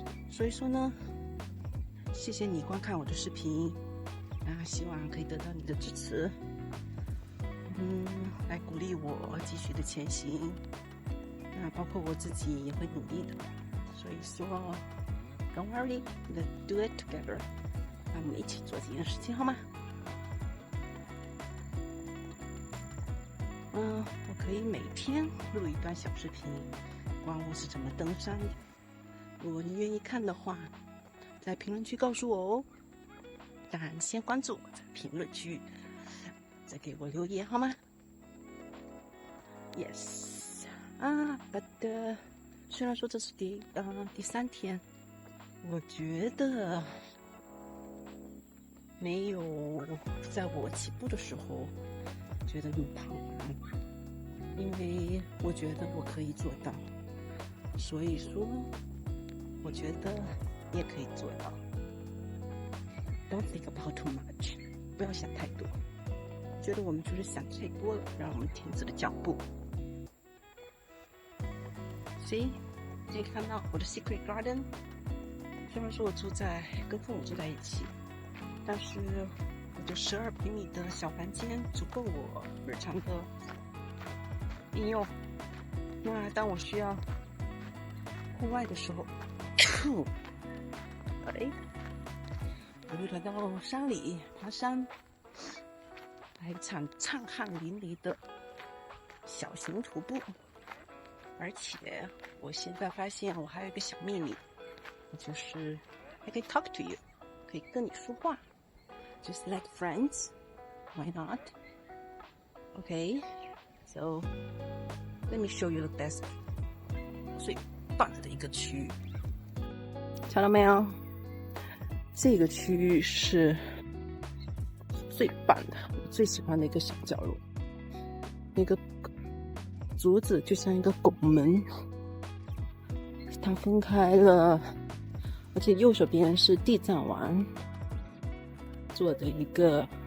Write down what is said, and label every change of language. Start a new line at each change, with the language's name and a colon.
Chinese: 所以说呢，谢谢你观看我的视频，希望可以得到你的支持，来鼓励我继续的前行。那包括我自己也会努力的。所以说 ，
English: Don't worry, let's do it together。
Chinese: 让我们一起做这件事情，好吗？我可以每天录一段小视频，关我是怎么登山的。如果你愿意看的话，在评论区告诉我哦。当然，先关注我，在评论区再给我留言，好吗 ？
English: Yes，but
Chinese: 虽然说这是第3天，我觉得没有在我起步的时候觉得那么彷徨，因为我觉得我可以做到，所以说我觉得你也可以做到。
English: Don't think about too much，
Chinese: 不要想太多。觉得我们就是想太多了，让我们停止了脚步。
English: See，
Chinese: 可以看到我的
English: secret garden。
Chinese: 虽然说我跟父母住在一起，但是我的12平米的小房间足够我日常的应用。那当我需要户外的时候，我就来到山里爬山，来一场畅汗淋漓的小型徒步。而且我现在发现我还有一个小秘密，就是
English: I can talk to you，
Chinese: 可以跟你说话。
English: Just like friends, why not? Okay, so let me show you the best
Chinese: 最棒的一个区域。瞧到没有？这个区域是最棒的，我最喜欢的一个小角落。那个竹子就像一个拱门，它分开了，而且右手边是地藏王做的一个